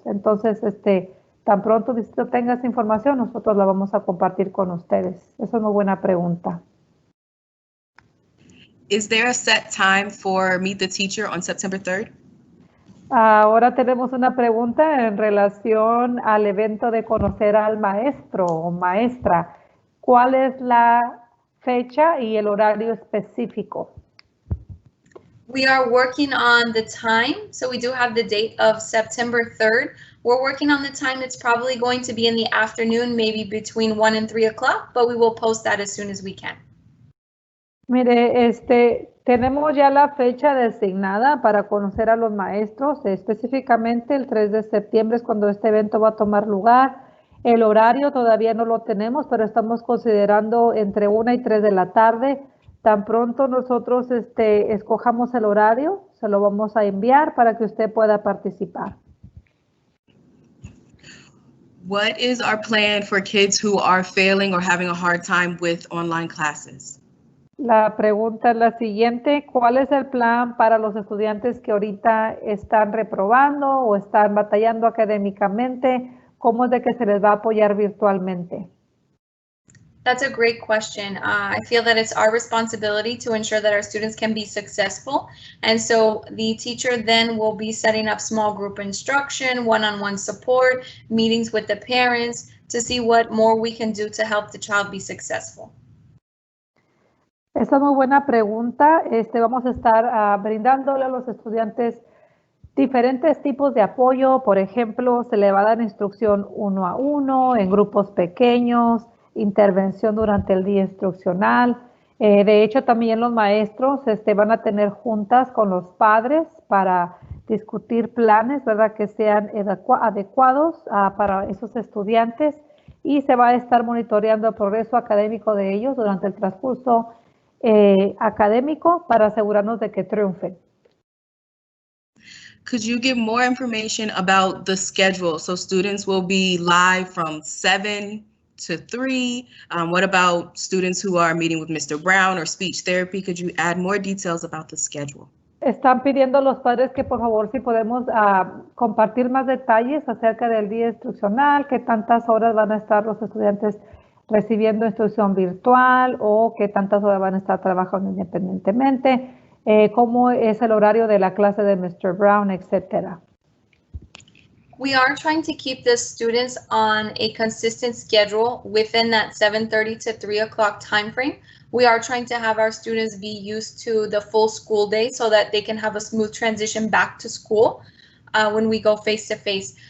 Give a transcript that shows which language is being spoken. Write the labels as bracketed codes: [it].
[es] Entonces, tan pronto el distrito tenga esa información, nosotros la vamos a compartir con ustedes. Esa es una buena pregunta. [en] Is there a set time for Meet the Teacher on September 3rd? [es] Ahora tenemos una pregunta en relación al evento de conocer al maestro o maestra. ¿Cuál es la fecha y el horario específico? [en] We are working on the time. So we do have the date of September 3rd. We're working on the time. It's probably going to be in the afternoon, maybe between 1 and 3 o'clock, but we will post that as soon as we can. [es] Mire, tenemos ya la fecha designada para conocer a los maestros, específicamente el 3 de septiembre es cuando este evento va a tomar lugar. El horario todavía no lo tenemos, pero estamos considerando entre 1 y 3 de la tarde. Tan pronto nosotros escojamos el horario, se lo vamos a enviar para que usted pueda participar. [en] What is our plan for kids who are failing or having a hard time with online classes? [es] La pregunta es la siguiente, ¿cuál es el plan para los estudiantes que ahorita están reprobando o están batallando académicamente cómo es de que se les va a apoyar virtualmente? [en] That's a great question. I feel that it's our responsibility to ensure that our students can be successful. And so the teacher then will be setting up small group instruction, one-on-one support, meetings with the parents to see what more we can do to help the child be successful. [es] Esa es muy buena pregunta. Vamos a estar brindándole a los estudiantes diferentes tipos de apoyo. Por ejemplo, se le va a dar instrucción 1 a 1, en grupos pequeños, intervención durante el día instruccional. De hecho, también los maestros van a tener juntas con los padres para discutir planes, ¿verdad?, que sean adecuados para esos estudiantes, y se va a estar monitoreando el progreso académico de ellos durante el transcurso académico para asegurarnos de que triunfen. [en] Could you give more information about the schedule? So students will be live from 7 to 3. What about students who are meeting with Mr. Brown or speech therapy? Could you add more details about the schedule? [es] Están pidiendo los padres que por favor si podemos compartir más detalles acerca del día instruccional, qué tantas horas van a estar los estudiantes recibiendo instrucción virtual o qué tantas horas van a estar trabajando independientemente, cómo es el horario de la clase de Mr. Brown, etcétera. [en] We are trying to keep the students on a consistent schedule within that 7:30 to 3 o'clock time frame. We are trying to have our students be used to the full school day so that they can have a smooth transition back to school when we go face to face.